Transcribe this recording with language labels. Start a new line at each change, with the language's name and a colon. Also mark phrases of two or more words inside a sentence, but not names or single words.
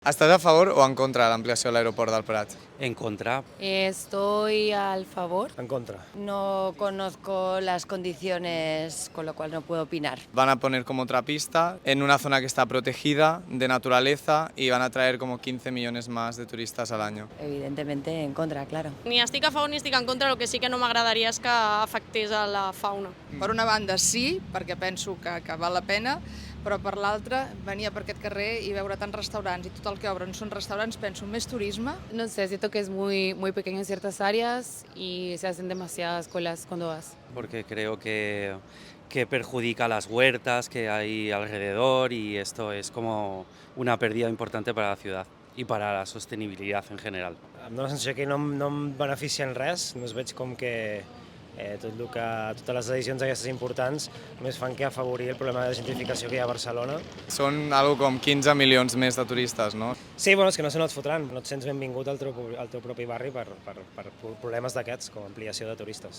Spanish: ¿Estás a favor o en contra de
Catalan: l'ampliació de l'aeroport del Prat?
Spanish: En contra. Estoy al favor. En contra. No conozco las condiciones, con lo cual no puedo opinar. Van a poner como otra pista en una zona que está protegida de naturaleza y van a traer como 15 millones más de turistas al año. Evidentemente en contra, claro.
Catalan: Ni estic a favor ni estic en contra, el que sí que no m'agradaria és que afectés a la fauna. Per una banda sí, perquè penso que val la pena, però per l'altra, venia per aquest carrer i veure tants restaurants i tot el que obren són restaurants, penso més turisme.
Spanish: No sé, siento que es muy pequeño en ciertas áreas y se hacen demasiadas colas cuando vas. Porque creo que perjudica las huertas que hay alrededor y esto es como una pérdida importante para la ciudad y para la sostenibilidad en general.
Catalan: Em dóna la sensació que no em beneficia en res, només veig com que totes les decisions aquestes importants només fan que afavorir el problema de gentrificació que hi ha a Barcelona. Són algo com 15 milions més de turistes, no? Sí, bueno, és que no se no et fotran, no et sents benvingut al teu propi barri per problemes d'aquests, com ampliació de turistes.